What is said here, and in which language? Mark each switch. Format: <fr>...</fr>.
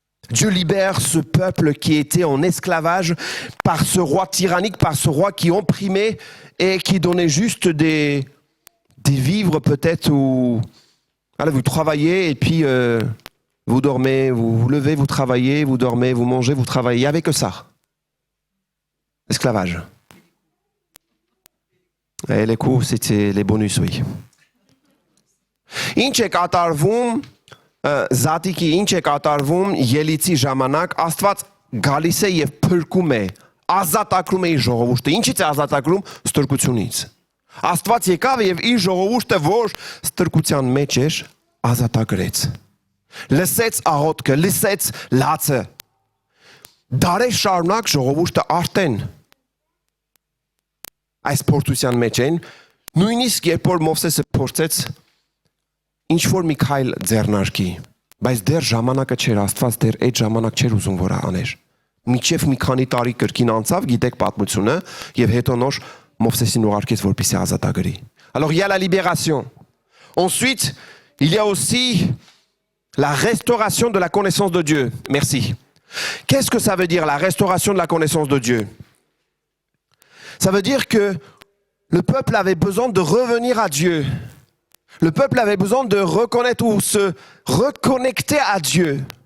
<fr>Dieu libère ce peuple qui était en esclavage par ce roi tyrannique, par ce roi qui opprimait et qui donnait juste des vivres peut-être où allez, vous travaillez et puis vous dormez, vous vous levez, vous travaillez, vous dormez, vous mangez, vous travaillez. Il n'y avait que ça. Esclavage. Et les cours, c'était les bonus, oui.</fr> <hy>Ինչ է կատարվում Զատիկի ինչ է կատարվում ելիցի ժամանակ Աստված գալիս է եւ փրկում է ազատագրում է իր ժողովուրդը ինչից է ազատագրում ստրկությունից Աստված եկավ եւ իր ժողովուրդը որ ստրկության մեջ էր ազատագրեց լսեց աղոթքը լսեց լացը դարեր շարունակ ժողովուրդը արտեն այս փորձության մեջ են նույնիսկ երբ որ Մովսեսը փորձեց ինչ որ մի քայլ ձեռնարկի, բայց դեռ ժամանակը չէր, Աստված դեռ այդ ժամանակ չէր ուզում որ աներ։ Մինչև մի քանի տարի կրկին անցավ, գիտեք պատմությունը, եւ հետո նոր Մովսեսին ուղարկեց որպեսզի ազատագրի։</hy> <fr>Alors il y a la libération. Ensuite, il y a aussi la restauration de la connaissance de Dieu. Merci. Qu'est-ce que ça veut dire la restauration de la connaissance de Dieu? Ça veut dire que le peuple avait besoin de revenir à Dieu. Le peuple avait besoin de reconnaître ou se reconnecter à Dieu.</fr>